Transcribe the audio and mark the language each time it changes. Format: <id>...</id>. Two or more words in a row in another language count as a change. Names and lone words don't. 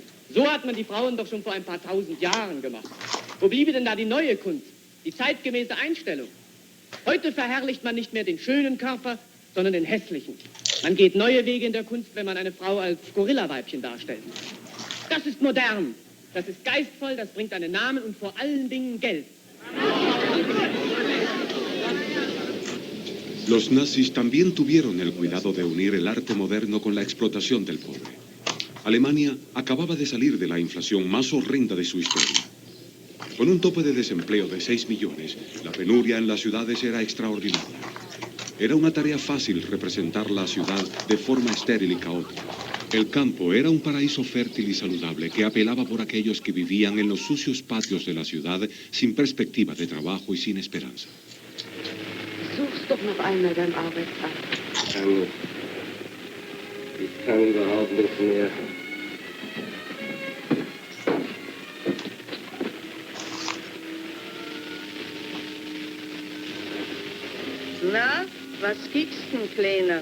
<de>So hat man die Frauen doch schon vor ein paar tausend Jahren gemacht. Wo bliebe denn da die neue Kunst, die zeitgemäße Einstellung? Heute verherrlicht man nicht mehr den schönen Körper, sondern den hässlichen. Man geht neue Wege in der Kunst, wenn man eine Frau als Gorillaweibchen darstellt. Das ist modern, das ist geistvoll, das bringt einen Namen und vor allen Dingen Geld.</de> <es>Los nazis también tuvieron el cuidado de unir el arte moderno con la explotación del pobre. Alemania acababa de salir de la inflación más horrenda de su historia. Con un tope de desempleo de 6 millones, la penuria en las ciudades era extraordinaria. Era una tarea fácil representar la ciudad de forma estéril y caótica. El campo era un paraíso fértil y saludable que apelaba por aquellos que vivían en los sucios patios de la ciudad sin perspectiva de trabajo y sin esperanza.</es> <de>Such's doch noch einmal beim Arbeitsamt. Ich kann überhaupt nicht mehr. Na, was kiekst denn, Kleiner?</de>